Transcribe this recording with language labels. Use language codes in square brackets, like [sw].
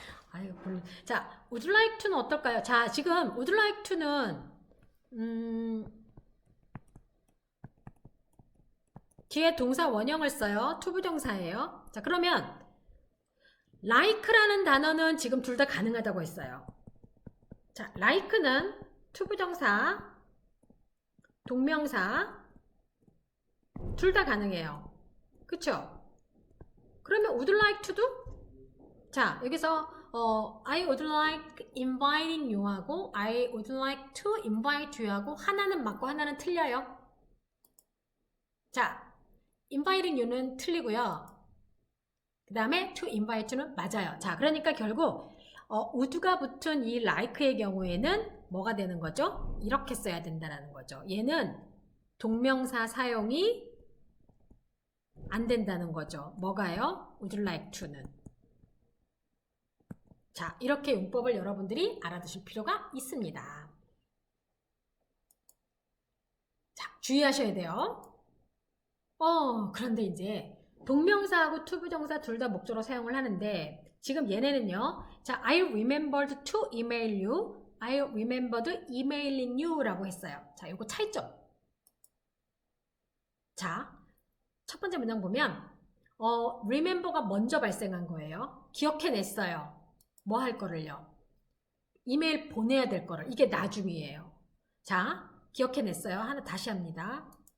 [ko] 아유, 자, would like to는 어떨까요? 자, 지금 would like to는 뒤에 동사 원형을 써요. 투부정사예요. 자, 그러면 like라는 단어는 지금 둘 다 가능하다고 했어요. 자, like는 투부정사, 동명사 둘 다 가능해요. 그쵸? 그러면 [en] would like to도? 자, [ko] 여기서 [en] I would like inviting you 하고 I would like to invite you 하고 [ko] 하나는 맞고 하나는 틀려요. 자, [en] inviting you [ko] 는 틀리고요. 그 다음에 [en] to invite you [ko] 는 맞아요. 자, 그러니까 결국 would가 붙은 이 like의 경우에는 뭐가 되는 거죠? 이렇게 써야 된다는 거죠. 얘는 동명사 사용이 안 된다는 거죠. 뭐가요? would like to는. 자, 이렇게 용법을 여러분들이 알아두실 필요가 있습니다. 자, 주의하셔야 돼요. 그런데 이제 동명사하고 투부정사 둘 다 목적으로 사용을 하는데 지금 얘네는요. [en] 자, I remembered to email you. I remembered emailing you [ko] 라고 했어요. 자, 요거 차이점. 자, 첫 번째 문장 보면 remember가 먼저 발생한 거예요. 기억해냈어요. 뭐 할 거를요? 이메일 보내야 될 거를. 이게 나중이에요. 자, 기억해냈어요. 하나 다시 합니다.